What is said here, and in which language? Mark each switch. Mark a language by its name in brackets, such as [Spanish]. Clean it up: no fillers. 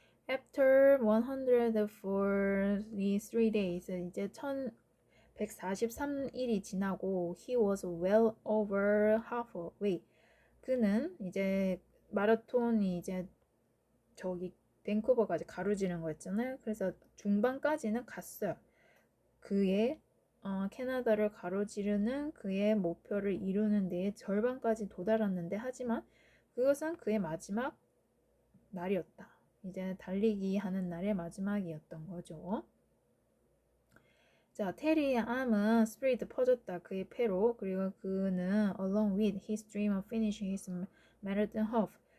[English] After 143 days [Korean] 이제 1143일이 지나고 [English] he was well over halfway. [Korean] 그는 이제 마라톤이 이제 저기 밴쿠버까지 가로지른 거였잖아요. 그래서 중반까지는 갔어요. 그의 캐나다를 가로지르는 그의 목표를 이루는 데에 절반까지 도달했는데 하지만 그것은 그의 마지막 날이었다. 이제 달리기 하는 날의 마지막이었던 거죠. 자, 테리의 암은 spread 퍼졌다. 그의 폐로. 그리고 그는 [English] along with his dream of finishing his marathon half.